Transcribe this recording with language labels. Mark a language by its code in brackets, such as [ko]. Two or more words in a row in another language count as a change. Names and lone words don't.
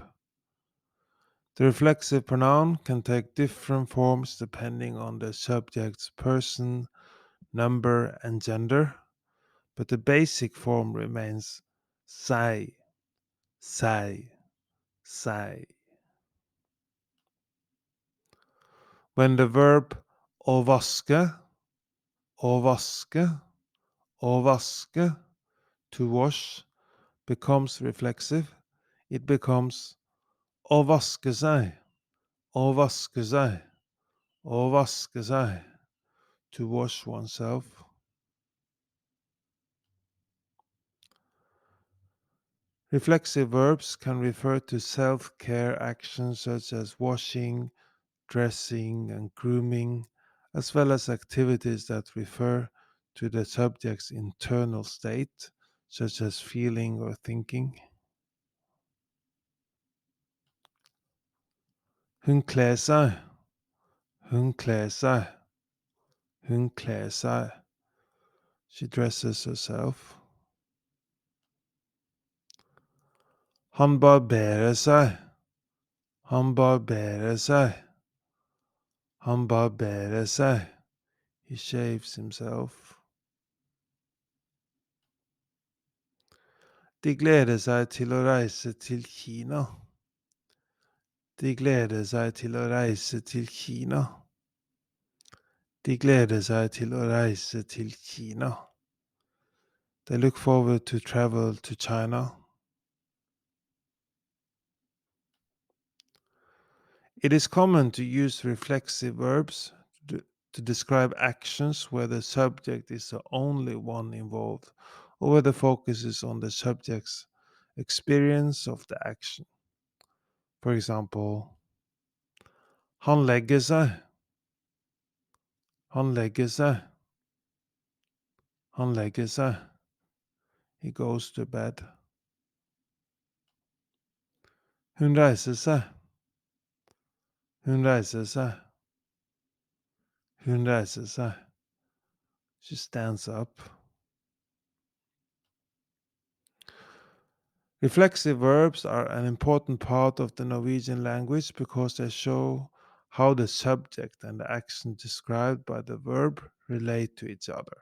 [en] The reflexive pronoun can take different forms depending on the subject's person, number, and gender, but the basic form remains [no] sei, sei, sei. [en] When the verb [no] å vaske, å vaske, å vaske, [en] to wash, becomes reflexive, it becomes [no] å vaske seg, å vaske seg, å vaske seg, [en] to wash oneself. Reflexive verbs can refer to self-care actions such as washing, dressing, and grooming, as well as activities that refer to the subject's internal state, such as feeling or thinking. [no] Hun kler seg, hun kler seg, hun kler seg. [en] She dresses herself. [no] Han barberer seg, han barberer seg, han barberer seg. [en] He shaves himself. [no] De gleder seg til å reise til Kina. De gleder seg til å reise til Kina. De gleder seg til å reise til Kina. [en] They look forward to travel to China. It is common to use reflexive verbs to describe actions where the subject is the only one involved or where the focus is on the subject's experience of the action. For example, [no] han legger seg. Han legger seg. Han legger seg. [en] He goes to bed. [no] Hun reiser seg. Hun reiser seg. Hun reiser seg. [en] She stands up. Reflexive verbs are an important part of the Norwegian language because they show how the subject and the action described by the verb relate to each other.